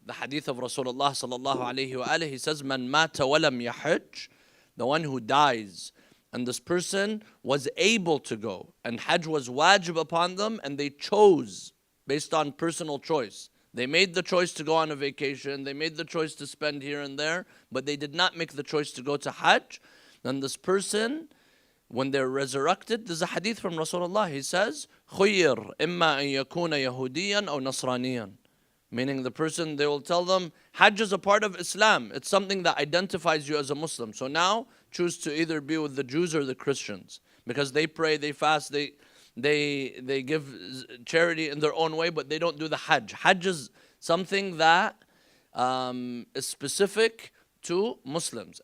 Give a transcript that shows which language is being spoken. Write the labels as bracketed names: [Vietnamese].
[English] The hadith of Rasulullah sallallahu alayhi wa alihi, he says, [Arabic] "Man mata walam yahajj," [English] the one who dies, and this person was able to go, and Hajj was wajib upon them, and they chose based on personal choice. They made the choice to go on a vacation, they made the choice to spend here and there, but they did not make the choice to go to Hajj. Then this person, when they're resurrected, there's a hadith from Rasulullah. [Arabic] He says, خُيِّرْ إِمَّا أَن يَكُونَ يَهُودِيًّا أَوْ نَصْرَانِيًّا. [English] Meaning the person, they will tell them, Hajj is a part of Islam. It's something that identifies you as a Muslim. So now, choose to either be with the Jews or the Christians. Because they pray, they fast, they give charity in their own way, but they don't do the Hajj. Hajj is something that is specific to Muslims.